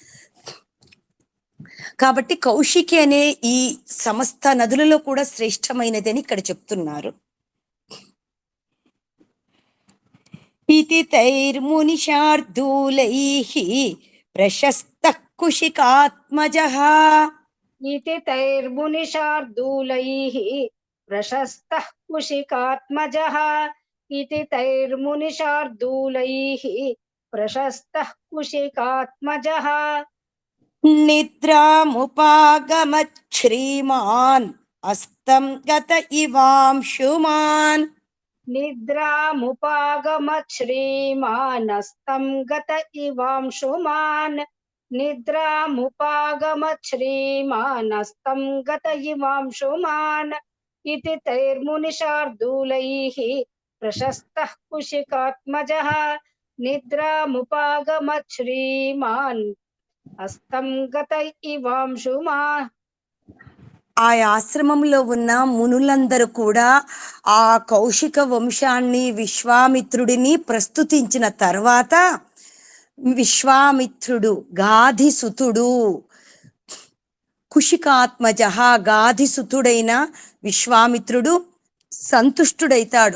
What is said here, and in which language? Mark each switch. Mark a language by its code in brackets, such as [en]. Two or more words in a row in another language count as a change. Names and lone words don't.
[te] కాబట్టి కౌశికి అనే ఈ సమస్త నదులలో కూడా శ్రేష్టమైనది అని ఇక్కడ చెప్తున్నారు. [sa] ఇతి తైర్మునిషార్దూలైః ప్రశస్త కుశికాత్మజః. इति तैर्मुनिशार्दूलैः प्रशस्तः कुशिकात्मजः। इति तैर्मुनिशार्दूलैः प्रशस्तः कुशिकात्मजः। నిద్రాముపాగమత్ శ్రీమాన్ అస్తం గత ఇవాంశుమాన్. निद्रामुपागमत् श्रीमानस्तं गत इवांशुमान्। निद्रामुपागमत् श्रीमानस्तं गत इवांशुमान्। इति तैर्मुनिशार्दूलैः प्रशस्तः कुशिकात्मजः। निद्रामुपागमत् श्रीमान् अस्तं गत इवांशुमान्। [te] ఆ ఆశ్రమంలో ఉన్న మునులందరూ కూడా ఆ కౌశిక వంశాన్ని, విశ్వామిత్రుడిని ప్రస్తుతించిన తర్వాత, విశ్వామిత్రుడు గాధిసుతుడు, కుశికాత్మజ గాధిసుతుడైన విశ్వామిత్రుడు సంతుష్టుడైతాడు.